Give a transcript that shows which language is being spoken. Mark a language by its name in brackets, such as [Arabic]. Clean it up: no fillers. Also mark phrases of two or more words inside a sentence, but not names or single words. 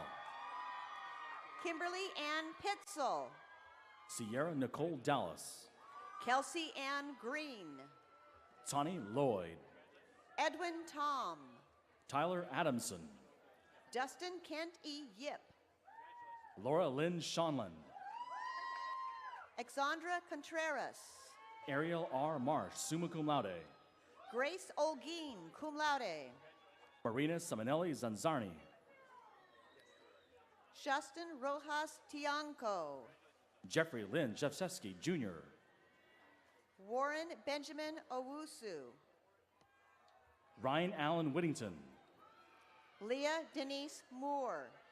[English] Kimberly Ann Pitzel. Sierra Nicole Dallas. Kelsey Ann Green. Tawny Lloyd. Edwin Tom. Tyler Adamson. Dustin Kent E. Yip. Laura Lynn Shonland. Exandra Contreras. Ariel R. Marsh, [Latin] summa cum laude. [English] Grace Olguin, [Latin] cum laude. [English] Marina Simonelli Zanzarni. Justin Rojas Tianco. Jeffrey Lynn Jeffsevsky, Jr. Warren Benjamin Owusu. Ryan Allen Whittington. Leah Denise Moore.